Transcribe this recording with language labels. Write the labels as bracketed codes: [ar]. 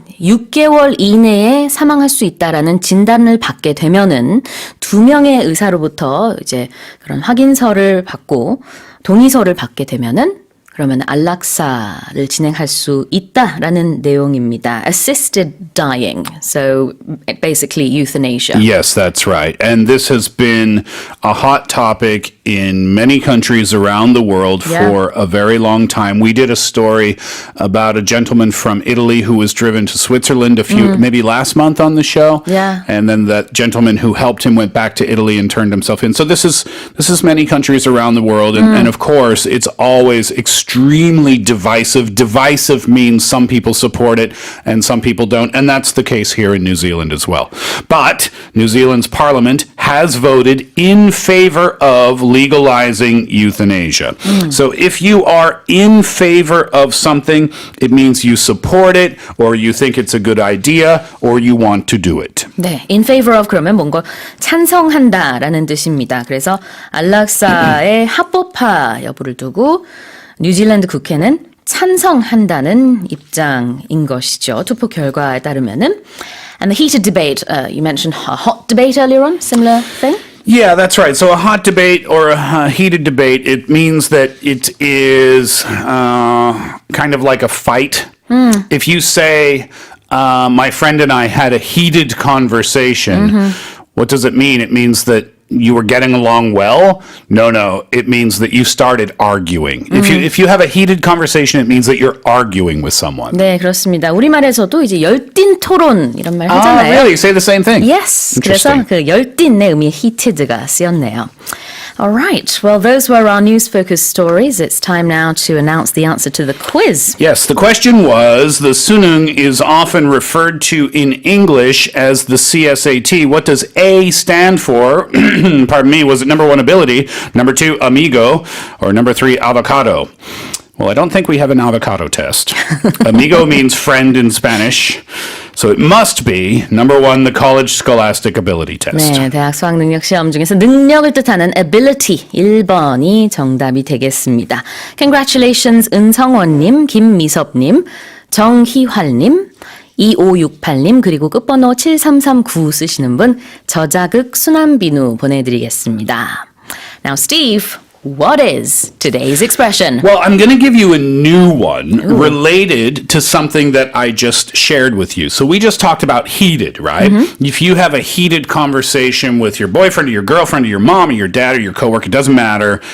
[ko] 6개월 이내에 사망할 수 있다라는 진단을 받게 되면은 2명의 의사로부터 이제 그런 확인서를 받고 동의서를 받게 되면은 그러면 안락사를 진행할 수 있다라는 내용입니다. [en] Assisted dying. So basically euthanasia. Yes, that's right. And this has been a hot topic in many countries around the world for a very long time. We did a story about a gentleman from Italy who was driven to Switzerland maybe last month on the show. Yeah. And then that gentleman who helped him went back to Italy and turned himself in. So this is many countries around the world. And of course, it's always extremely divisive. Divisive means some people support it and some people don't. And that's the case here in New Zealand as well. But New Zealand's parliament has voted in favor of legalizing euthanasia. So if you are in favor of something, it means you support it or you think it's a good idea or you want to do it. [ko] 네, in favor of 그러면 뭔가 찬성한다라는 뜻입니다. 그래서 안락사의 합법화 여부를 두고 뉴질랜드 국회는 찬성한다는 입장인 것이죠. 투표 결과에 따르면은. [en] And the heated debate, you mentioned a hot debate earlier on, similar thing? Yeah, that's right. So a hot debate or a heated debate, it means that it is kind of like a fight. If you say, my friend and I had a heated conversation, what does it mean? It means that you were getting along well? No. It means that you started arguing. If you have a heated conversation, it means that you're arguing with someone. [ko] 네, 그렇습니다. 우리말에서도 이제 열띤 토론 이런 말 하잖아요. [en] Really? Say the same thing? Yes. [ko] 그래서 그 열띤의 의미 heated가 쓰였네요. [en] All right. Well, those were our news-focused stories. It's time now to announce the answer to the quiz. Yes, the question was, the sunung is often referred to in English as the CSAT. What does A stand for? Pardon me, was it number 1, ability, number 2, amigo, or number 3, avocado? Well, I don't think we have an avocado test. Amigo means friend in Spanish. So it must be number 1, the college scholastic ability test. [ko] 네, 대학 수학 능력 시험 중에서 능력을 뜻하는 ability 1번이 정답이 되겠습니다. Congratulations 은성원님, 김미섭님, 정희활님, 2568님 그리고 끝번호 7339 쓰시는 분 저자극 순환비누 보내드리겠습니다. [en] Now Steve, what is today's expression? Well, I'm going to give you a new one related to something that I just shared with you. So we just talked about heated, right? If you have a heated conversation with your boyfriend or your girlfriend or your mom or your dad or your coworker, it doesn't matter.